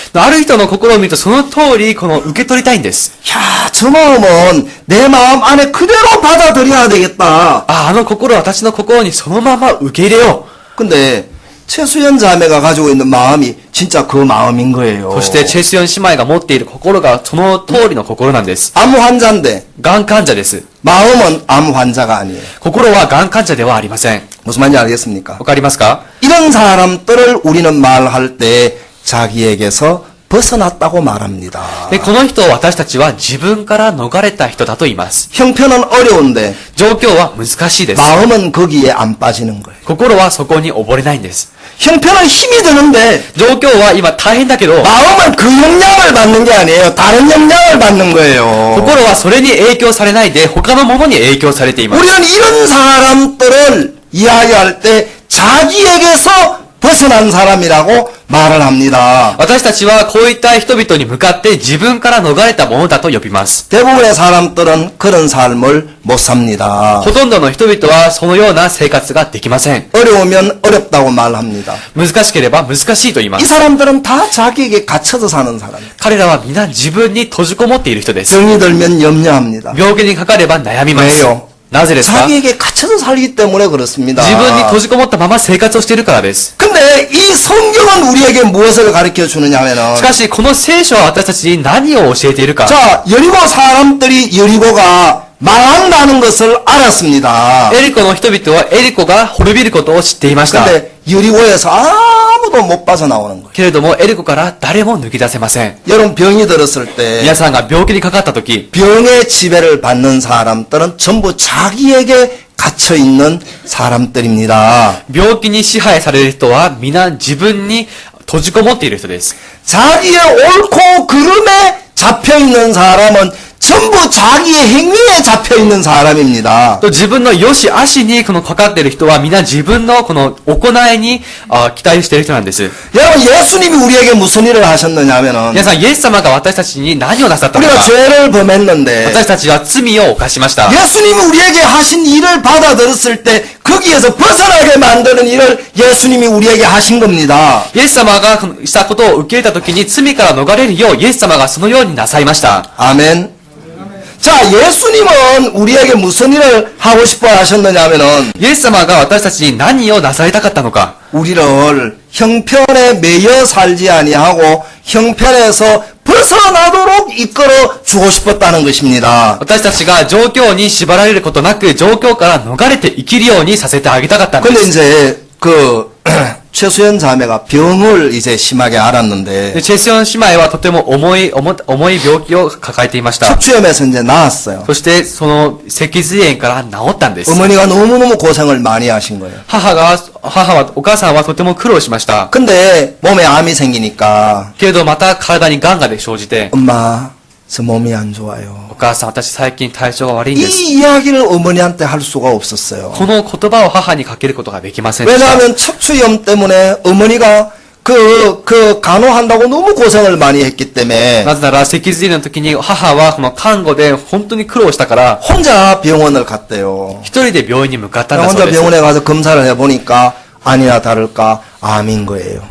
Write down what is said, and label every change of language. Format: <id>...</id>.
<ja>ある人の心を見るとその通り受け取りたいんです。</ja> <ko>야, 저 마음은 내 마음 안에 그대로 받아들여야 되겠다.</ko> <ja>あの心は私の心にそのまま受け入れよう。</ja> <ko>근데 최수연 자매가 가지고 있는 마음이 진짜 그 마음인 거예요.</ko> <ja>そしてチェスヨン姉妹が持っている心がその通りの心なんです。</ja> <ko>암 환자인데</ko> <ja>がん患者です。</ja> <ko>마음은 암 환자가 아니에요.</ko> <ja>心はがん患者ではありません。</ja> <ko>무슨 말인지 알겠습니까?</ko> <ja>わかりますか？</ja> <ko>이런 사람들을 우리는 말할 때 자기에게서 벗어났다고 말합니다.</ko> <ja>で、この人を私たちは自分から逃れた人だと言います。</ja> <ko>형편은 어려운데</ko> <ja>状況は難しいです。</ja> <ko>마음은 거기에 안 빠지는 거예요.</ko> <ja>心はそこに溺れないんです。</ja> <ko>형편은 힘이 드는데</ko> <ja>状況は今大変だけど、</ja> <ko>마음은 그 영향을 받는 게 아니에요. 다른 영향을 받는 거예요.</ko> <ja>心はそれに影響されないで他のものに影響されています。</ja> <ko>우리는 이런 사람들을 이야기할 때 자기에게서 벗어난 사람이라고 말을 합니다.</ko> <ja>私たちはこういった人々に向かって自分から逃れたものだと呼びます。</ja> <ko>대부분의 사람들은 그런 삶을 못 삽니다.</ko> <ja>ほとんどの人々はそのような生活ができません。</ja> <ko>어려우면 어렵다고 말합니다.</ko> <ja>難しければ難しいと言いま</ja> <ko>이</ko> <ja>す。</ja> <ko>사람들은 다 자기에게 갇혀서 사는 사람이에요.</ko> <ja>彼らは皆自分に閉じこもっている人です。</ja> <ko>병이 들면 염려합니다.</ko> <ja>病気にかかれば悩みます。</ja> <ko>왜요?</ko> <ja>なぜですか？</ja> <ko>자기에게 갇혀서 살기 때문에 그렇습니다.</ko> <ja>自分に閉じこもったまま生活をしているからです。</ja> <ko>근데 이 성경은 우리에게 무엇을 가르쳐 주느냐면은</ko> <ja>しかし、この聖書は私たちに何を教えているか。</ja> <ko>자, 여리고 사람들이 여리고가 망한다는 것을 알았습니다.</ko> <ja>エリコの人々はエリコが滅びることを知っていました。</ja> <ko>근데 여리고에서 아무도 못 빠져나오는 거예요.</ko> <ja>けれども、エリコから誰も抜き出せません。</ja> <ko>여러분 병이 들었을 때</ko> <ja>皆さんが病気にかかった時、</ja> <ko>병의 지배를 받는 사람들은 전부 자기에게 갇혀 있는 사람들입니다.</ko> <ja>病気に支配される人は皆自分に閉じこもっている人です。</ja> <ko>자기의 옳고 그름에 잡혀 있는 사람은 전부 자기의 행위에 잡혀 있는 사람입니다.</ko> <ja>と自分の良し悪しにこのかかっている人は皆自分のこの行いに期待している人なんです。</ja> <ko>여러분 예수님이 우리에게 무슨 일을 하셨느냐 하면은</ko> <ja>皆さん、イエス様が私たちに何をなさったの</ja> <ko>우리가</ko> <ja>か。</ja> <ko>죄를 범했는데</ko> <ja>私たちは罪を犯しました。</ja> <ko>예수님이 우리에게 하신 일을 받아들였을 때 거기에서 벗어나게 만드는 일을 예수님이 우리에게 하신 겁니다.</ko> <ja>イエス様がしたことを受け入れたときに罪から逃れるようイエス様がそのようになさいました。</ja> <ko>아멘. 자, 예수님은 우리에게 무슨 일을 하고 싶어 하셨느냐 하면은</ko> <ja>イエス様が私たちに何をなさりたかったのか。</ja> <ko>우리를 형편에 매여 살지 아니하고 형편에서 벗어나도록 이끌어 주고 싶었다는 것입니다.</ko> <ja>私たちが状況に縛られることなく状況から逃れて生きるようにさせてあげたかったんで</ja> <ko>근데</ko> <ja>す。</ja> <ko>이제 최수연 자매가 병을 이제 심하게 앓았는데</ko> <ja>でチェスヨン姉妹はとても重い病気を抱えていました。</ja> <ko>척추염에서 이제 나았어요.</ko> <ja>そしてその脊髄炎から治ったんです。</ja> <ko>어머니가 너무너무 고생을 많이 하신 거예요.</ko> <ja>お母さんはとても苦労しました。</ja> <ko>근데 몸에 암이 생기니까</ko> <ja>けれどまた体に癌が生じて、</ja> <ko>엄마 저 몸이 안 좋아요.</ko> <ja>お母さん私最近体調が悪いんです。</ja> <ko>이 이야기를 어머니한테 할 수가 없었어요.</ko> <ja>この言葉を母にかけることができませんでした。</ja> <ko>왜냐하면 척추염 때문에 어머니가 간호한다고 너무 고생을 많이 했기 때문에</ko> <ja>なぜなら脊髄の時に母はこの看護で本当に苦労したから</ja> <ko>혼자 병원을 갔대요.</ko> <ja>一人で病院に向かったんだそう</ja> <ko>혼자</ko> <ja>です。</ja> <ko>병원에 가서 검사를 해보니까 아니나 다를까 암인 거예요.</ko>